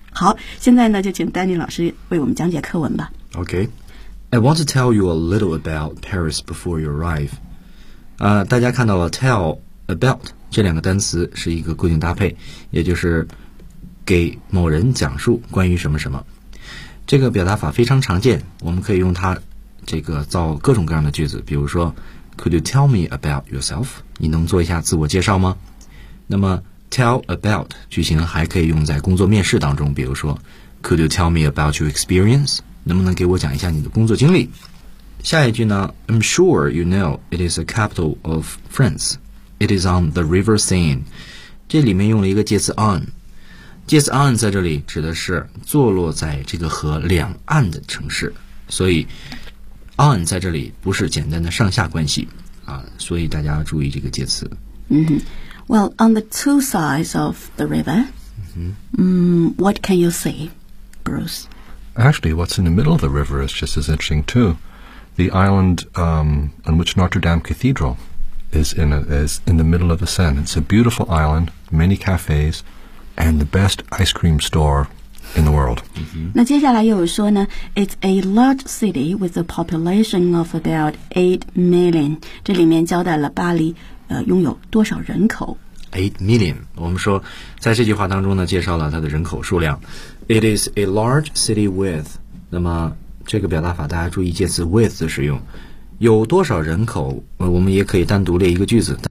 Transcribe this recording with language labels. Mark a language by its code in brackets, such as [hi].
[zh] 好，现在呢，就请丹尼老师为我们讲解课文吧。 [en] Okay. I want to tell you a little about Paris before you arrive. [zh] 大家看到了 [en] tell about. [zh] 这两个单词是一个固定搭配，也就是给某人讲述关于什么什么。这个表达法非常常见，我们可以用它这个造各种各样的句子，比如说 [en] Could you tell me about yourself? [zh] 你能做一下自我介绍吗？那么 [en] tell about [zh] 句型还可以用在工作面试当中，比如说 [en] Could you tell me about your experience? [zh] 能不能给我讲一下你的工作经历？下一句呢， [en] I'm sure you know it is the capital of France. It is on the River Seine. [zh] 这里面用了一个介词 on. 介词 on 在这里指的是坐落在这个河两岸的城市。所以 on 在这里不是简单的上下关系。所以大家要注意这个介词。 Mm-hmm. [en] Well, on the two sides of the river,、 mm-hmm. What can you see, Bruce? Actually, what's in the middle of the river is just as interesting, too. The island on which Notre Dame Cathedral... is in the middle of the Seine. It's a beautiful island, many cafes, and the best ice cream store in the world. Mm-hmm. [zh] 那接下来又说呢 [en] it's a large city with a population of about 8 million. [zh] 这里面交代了巴黎、拥有多少人口。 [en] 8 million. [zh] 我们说在这句话当中呢介绍了它的人口数量。 [en] It is a large city with, [zh] 那么这个表达法大家注意介词 with 的使用。有多少人口、我们也可以单独列一个句子